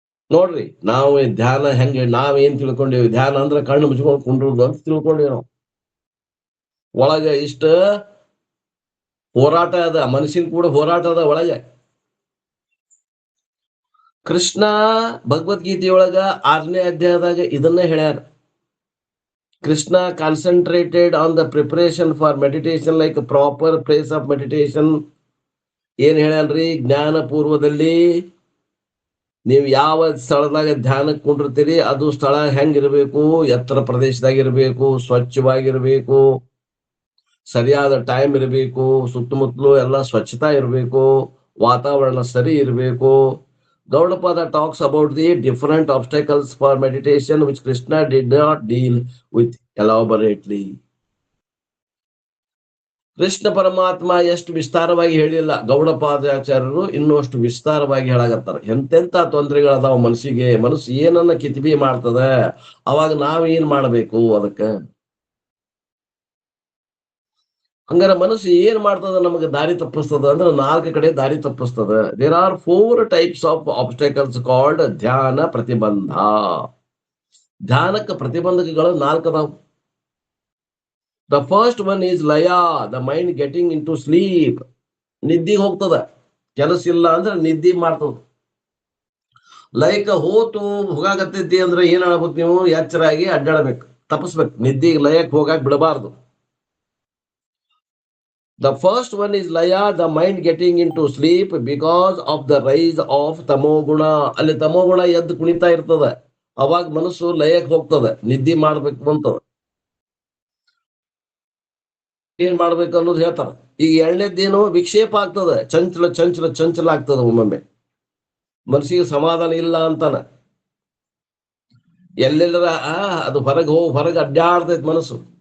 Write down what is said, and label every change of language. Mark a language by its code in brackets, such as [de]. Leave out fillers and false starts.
[kn] ನೋಡ್ರಿ, ನಾವು ಧ್ಯಾನ ಹೆಂಗೆ ನಾವೇನ್ ತಿಳ್ಕೊಂಡೇವಿ, ಧ್ಯಾನ ಅಂದ್ರೆ ಕಣ್ಣು ಮುಚ್ಕೊಂಡು ಕುಂಡ್ರುದು ಅಂತ ತಿಳ್ಕೊಂಡೇವಿ ನಾವು. ಒಳಗೆ ಇಷ್ಟ ಹೋರಾಟ ಅದ, ಮನುಷ್ಯನ್ ಕೂಡ ಹೋರಾಟ ಅದ ಒಳಗೆ. ಕೃಷ್ಣ ಭಗವದ್ಗೀತೆಯೊಳಗ 6ನೇ ಅಧ್ಯಾಯದಾಗ ಇದನ್ನೇ ಹೇಳ್ಯಾರ. [en] Krishna concentrated on the preparation for meditation like a proper place of meditation. [kn] ಏನ್ ಹೇಳ್ಯಾನ್ರಿ, ಜ್ಞಾನ ಪೂರ್ವದಲ್ಲಿ ನೀವು ಯಾವ ಸ್ಥಳದಾಗ ಧ್ಯಾನಕ್ಕೆ ಕುಂಡಿರ್ತೀರಿ ಅದು ಸ್ಥಳ ಹೆಂಗಿರ್ಬೇಕು, ಎತ್ತರ ಪ್ರದೇಶದಾಗ ಇರಬೇಕು, ಸ್ವಚ್ಛವಾಗಿರ್ಬೇಕು, ಸರಿಯಾದ ಟೈಮ್ ಇರಬೇಕು, ಸುತ್ತಮುತ್ತಲು ಎಲ್ಲ ಸ್ವಚ್ಛತಾ ಇರಬೇಕು, ವಾತಾವರಣ ಸರಿ ಇರಬೇಕು. [en] Gaudapada talks about the different obstacles for meditation which Krishna did not deal with elaborately. [kn] Krishna ಪರಮಾತ್ಮ ಎಷ್ಟು ವಿಸ್ತಾರವಾಗಿ ಹೇಳಿಲ್ಲ, ಗೌಡಪಾದಾಚಾರ್ಯರು ಇನ್ನೂ ಅಷ್ಟು ವಿಸ್ತಾರವಾಗಿ ಹೇಳಾಗತ್ತಾರೆ. ಎಂತೆಂತ ತೊಂದರೆಗಳದಾವ ಮನಸ್ಸಿಗೆ, ಮನಸ್ಸು ಏನನ್ನ ಕಿತಿಬಿ ಮಾಡ್ತದ, ಅವಾಗ ನಾವ್ ಏನ್ ಮಾಡ್ಬೇಕು ಅದಕ್ಕ. ಹಂಗಾರ ಮನಸ್ಸು ಏನ್ ಮಾಡ್ತದ, ನಮಗೆ ದಾರಿ ತಪ್ಪಿಸ್ತದ ಅಂದ್ರೆ 4 ಕಡೆ ದಾರಿ ತಪ್ಪಿಸ್ತದ. [en] There are 4 types of obstacles called ಧ್ಯಾನ ಪ್ರತಿಬಂಧ. [kn] ಧ್ಯಾನಕ್ಕೆ ಪ್ರತಿಬಂಧಕಗಳು 4 ಅದಾವ. [en] The first one is ಲಯ, the mind getting into sleep. [kn] ನಿದ್ದಿಗೆ ಹೋಗ್ತದ, ಕೆಲಸ ಇಲ್ಲ ಅಂದ್ರೆ ನಿದ್ದಿ ಮಾಡ್ತದ. ಲೈಕ್ ಹೋಗಾಕತ್ತೈತಿ ಅಂದ್ರೆ ಏನ್ ಹೇಳ್ಬೇಕು, ನೀವು ಎಚ್ಚರಾಗಿ ಅಡ್ಡಾಡಬೇಕು, ತಪ್ಪಿಸ್ಬೇಕು, ನಿದ್ದಿಗೆ ಲಯಕ್ಕೆ ಹೋಗಾಕ್ ಬಿಡಬಾರ್ದು. [en] The first one is laya, the mind getting into sleep because of the rise of tamoguna. [kn] ಅಲ್ಲಿ ತಮೋಗುಣ ಎದ್ದು ಕುಣಿತಾ ಇರ್ತದ, ಅವಾಗ ಮನಸ್ಸು ಲಯಕ್ಕೆ ಹೋಗ್ತದೆ, ನಿದ್ದೆ ಮಾಡ್ಬೇಕು ಅಂತದ. ಏನ್ ಮಾಡ್ಬೇಕು ಅನ್ನೋದು ಹೇಳ್ತಾರ. ಈಗ 2ನೇದ್ದೇನು, ವಿಕ್ಷೇಪ ಆಗ್ತದೆ, ಚಂಚಲ ಚಂಚಲ ಚಂಚಲ ಆಗ್ತದ. ಒಮ್ಮೊಮ್ಮೆ ಮನಸ್ಸಿಗೆ ಸಮಾಧಾನ ಇಲ್ಲ ಅಂತಾನ, ಎಲ್ಲೆಲ್ಲರ ಅದು ಹೊರಗೆ ಅಡ್ಡಾಡ್ತೈತಿ ಮನಸ್ಸು.